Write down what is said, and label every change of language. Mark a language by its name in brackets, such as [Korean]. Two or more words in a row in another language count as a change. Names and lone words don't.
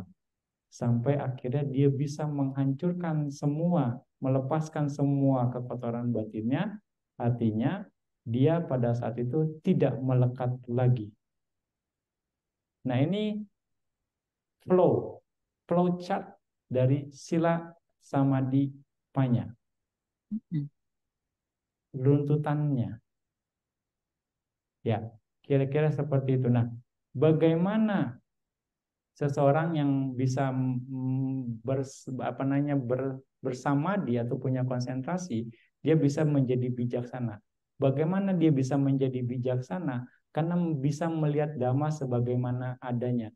[Indonesian] Sampai akhirnya dia bisa menghancurkan semua, melepaskan semua kekotoran batinnya, artinya dia pada saat itu tidak melekat lagi. Nah, ini [English] flow chart [Indonesian] dari [Pali] sila samadhi panya. [Indonesian] Runtutannya. Ya, kira-kira seperti itu. Nah, bagaimana seseorang yang bisa bersamadi atau punya konsentrasi, dia bisa menjadi bijaksana. Bagaimana dia bisa menjadi bijaksana? Karena bisa melihat Dhamma sebagaimana adanya.